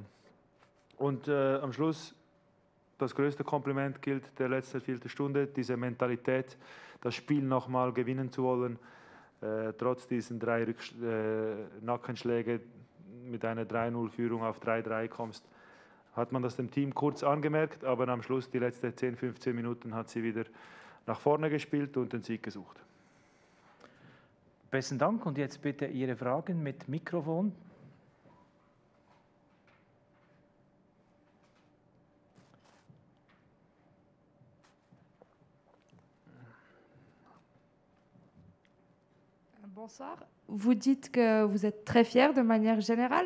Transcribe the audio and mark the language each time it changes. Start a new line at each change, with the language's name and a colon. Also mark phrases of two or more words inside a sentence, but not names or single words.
German: Und am Schluss, das größte Kompliment gilt der letzten Viertelstunde, diese Mentalität, das Spiel nochmal gewinnen zu wollen, trotz diesen 3 Nackenschläge mit einer 3:0-Führung auf 3:3 kommst. Hat man das dem Team kurz angemerkt, aber am Schluss, die letzten 10, 15 Minuten, hat sie wieder nach vorne gespielt und den Sieg gesucht. Besten Dank und jetzt bitte Ihre Fragen mit Mikrofon.
French: Bonsoir. Vous dites que vous êtes très fier de manière générale.